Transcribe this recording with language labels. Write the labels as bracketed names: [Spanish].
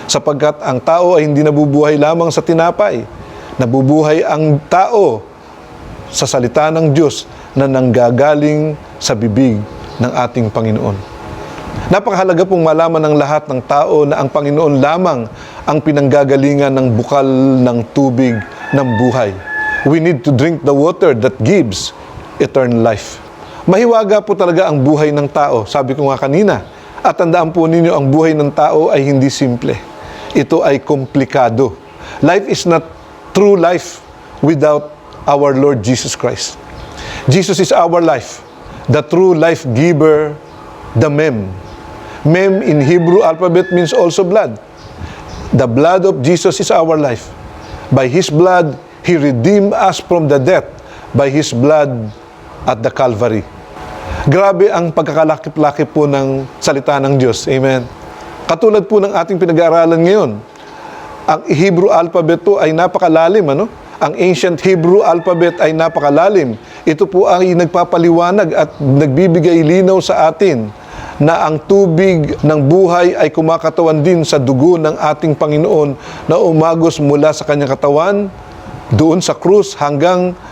[Filipino] Sapagkat ang tao ay hindi nabubuhay lamang sa tinapay. Nabubuhay ang tao sa salita ng Diyos na nanggagaling sa bibig ng ating Panginoon. Napakahalaga pong malaman ng lahat ng tao na ang Panginoon lamang ang pinanggagalingan ng bukal ng tubig ng buhay. [English] We need to drink the water that gives eternal life. [Filipino] Mahiwaga po talaga ang buhay ng tao, sabi ko nga kanina. At tandaan po ninyo, ang buhay ng tao ay hindi simple. Ito ay komplikado. [English] Life is not true life without our Lord Jesus Christ. Jesus is our life, the true life giver, the Mem. Mem in Hebrew alphabet means also blood. The blood of Jesus is our life. By His blood, He redeemed us from the death by His blood at the Calvary. [Filipino] Grabe ang pagkakalakip-lakip po ng salita ng Diyos. Amen. Katulad po ng ating pinag-aaralan ngayon, ang Hebrew alphabet po ay napakalalim, ano? Ang ancient Hebrew alphabet ay napakalalim. Ito po ay nagpapaliwanag at nagbibigay linaw sa atin na ang tubig ng buhay ay kumakatawan din sa dugo ng ating Panginoon na umagos mula sa kanyang katawan, doon sa krus hanggang